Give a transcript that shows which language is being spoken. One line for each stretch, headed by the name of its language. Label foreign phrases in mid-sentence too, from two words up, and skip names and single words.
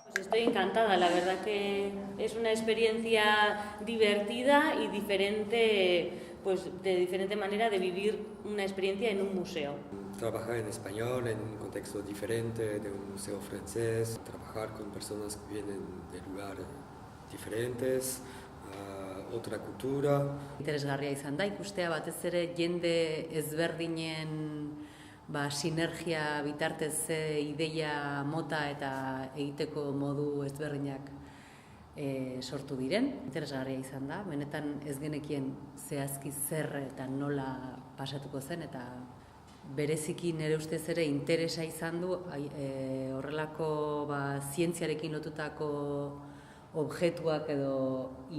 Spanish: Estoy encantada, la verdad que es una experiencia divertida y diferente, pues de diferente manera de vivir una experiencia en un museo. Trabajar en español en un contexto diferente de un museo francés, trabajar con personas que vienen de lugares diferentes, otra cultura.
Basque: Interesgarria izan da, ikustea batez ere jende ezberdinen sinergia bitartez ze ideia mota eta egiteko modu ezberdinak sortu diren. Interesgarria izan da, benetan ez genekien zehazki zer eta nola pasatuko zen, eta bereziki nire ustez ere interesa izan du horrelako zientziarekin lotutako objektuak edo